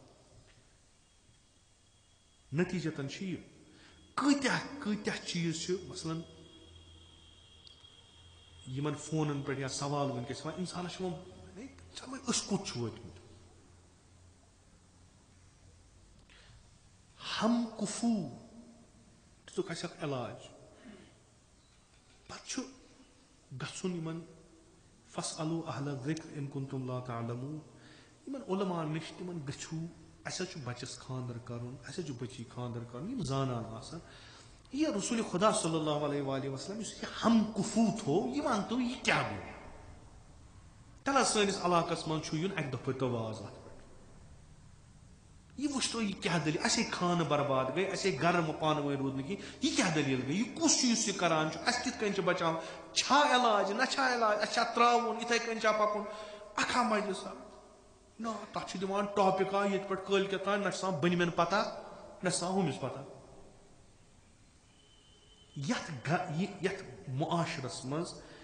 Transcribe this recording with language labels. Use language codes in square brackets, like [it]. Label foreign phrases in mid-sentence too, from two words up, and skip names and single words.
[ks] نتیٖجتن چھُ یہِ کۭتیاہ چیٖز چھِ مثلاً یِمن فونن پٮ۪ٹھ یا سوال وٕنکیٚس یِوان انسانس چھُ وۄنۍ أسۍ کوٚت چھِ وٲتمٕتۍ ہم کُفوٗ دِژُکھ اَسہِ اکھ علاج پتہٕ چھُ گژھُن یِمن [ar] فَاسْأَلُوا أَهْلَ الذِّكْرِ إِن كُنتُمْ لَا تَعْلَمُونَ [ks] یِمن عُلما نِش تِمن گٔژھِو اَسہِ حظ چھُ بچس خاندر کرُن اَسہِ حظ چھُ بچی خاندر کرُن یِم زانان آسان یہِ رسول خدا [ar] صلی اللہ علیہ وآلہ وسلم [ks] یُس یہِ ہم کُفوٗ تھوٚو یہِ ونتو یہِ کیاہ گوٚو تَلہٕ حظ سٲنِس علاقس منٛز چھُ یُن اکہِ دۄہ پٔرۍتو واز اتھ پٮ۪ٹھ یہِ وٕچھتو یہِ کیاہ دٔلیٖل اَسے خانہٕ برباد گٔے اَسے گرٕ پانہٕ ؤنۍ روٗد نہٕ کینٛہہ یہِ کیاہ دٔلیٖل گٔے یہِ کُس چھُ یُس یہِ کران چھُ اَسہِ کِتھ کٔنۍ چھِ بچاوُن چھا علاج نہ چھا علاج اَسہِ چھا تراوُن یِتھٕے کٔنۍ چھا پکُن اکھا مجلسا نہ تتھ چھِ دِوان ٹاپِکا ییٚتہِ پٮ۪ٹھ کٲلکٮ۪تھ تام نہ چھِ آسان بٔنۍمٮ۪ن پتہ نہ چھِ آسان ہُمِس پتہ یتھ معاشرس منٛز